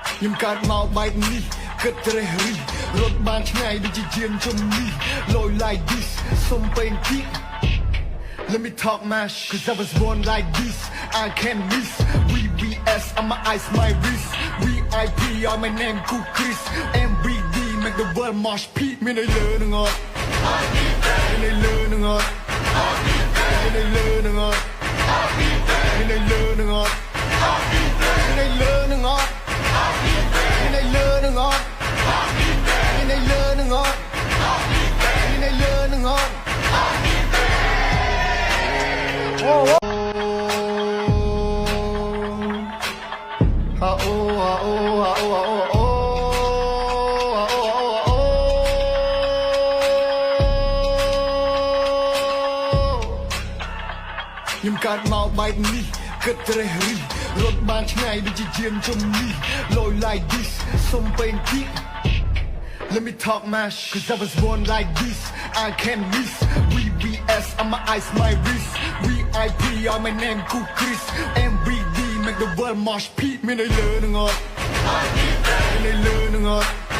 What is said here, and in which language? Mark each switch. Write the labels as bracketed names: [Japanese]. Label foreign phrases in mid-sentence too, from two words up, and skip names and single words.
[Khmer] ខ្ញុំកើតមកបែបនេះគិតត្រេះរិះរត់បានឆ្ងាយដូចជាយានជំនិះលយ [English] like this [Khmer] សុំពេញទី [English] Let me talk my shit, cause I was born like this. I can't miss. VVS on my eyes, my wrist. VIP on my name, Cool Chris. MBD make the world mosh pit. Me they learning on. Me they learning on. Me they learning on. Me they learning on. Me they learning on. Me they learning on. Me they learning on. Me they learning on. [Khmer] Oh,ខ្ញុំកើតមកបែបនេះគិតត្រេះរិះរត់បានឆ្ងាយដូចជាយានជំនិះលយ [English] like this [Khmer] សុំពេញទី [English] Let me talk my shit, cause I was born like this. I can't miss. VVS on my eyes, my wrist. VIP on my name, Cool Chris. MBD make the world mosh pit. Me they learning on. Me they learning on.